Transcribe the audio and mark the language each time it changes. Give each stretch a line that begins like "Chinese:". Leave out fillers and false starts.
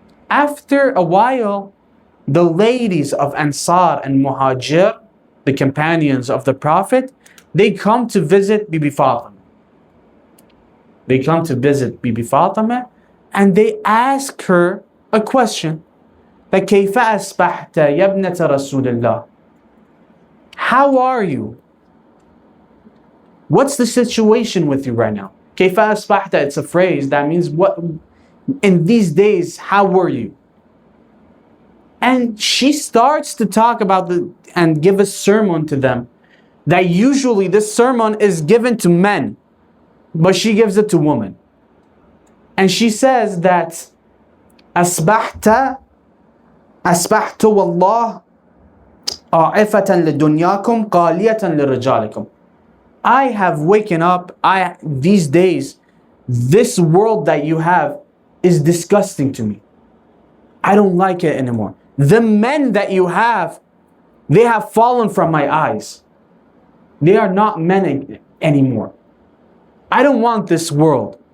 English: After a while, the ladies of Ansar and Muhajir, the companions of the Prophet, they come to visit Bibi Fatima. They come to visit Bibi Fatima and they ask her a question. Like,
Arabic: كيف أصبحت يا ابنة رسول الله?
English: How are you? What's the situation with you right now?
Arabic: كيف أصبحت,
English: it's a phrase that means what in these days, how were you? And she starts to talk about and give a sermon to them. That usually this sermon is given to men, but she gives it to women. And she says that
Arabic: أصبحت والله عافة لدنياكم قالية لرجالكم.
English: I have waken up, these days, this world that you have is disgusting to me. I don't like it anymore. The men that you have, they have fallen from my eyes. They are not men anymore. I don't want this world.